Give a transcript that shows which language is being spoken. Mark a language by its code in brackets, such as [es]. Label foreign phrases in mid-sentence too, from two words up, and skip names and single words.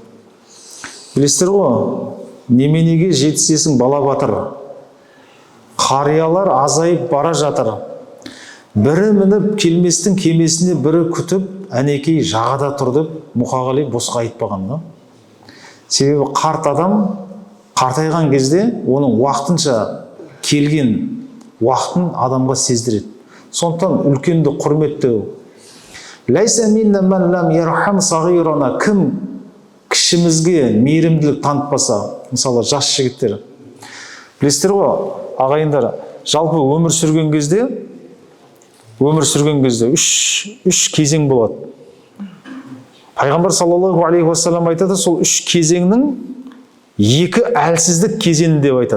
[kk] Білесіздер ғой, неменеге жетісесің бала батыр, қариялар азайып бара жатыр, бірі мініп келместің кемесіне бірі күтіп, әнекей жағада тұр деп Мұқағали босқа айтпаған да. Себебі қарт адам қартайған кезде оның уақытынша келген уақытын адамға сездіреді. Сондықтан үлкенді құрметтеу. [ar] ليس منا من لم يرحم صغيرنا, [kk] кім кішімізге мейірімділік танытпаса, мысалы жас жігіттер. Білесіздер ғой, ағайындар, жалпы өмір сүрген кезде үш кезең болады. Пайғамбар [ar] صلى الله عليه وسلم [kk] айтады, сол үш кезеңнің екі әлсіздік кезеңі деп айтады.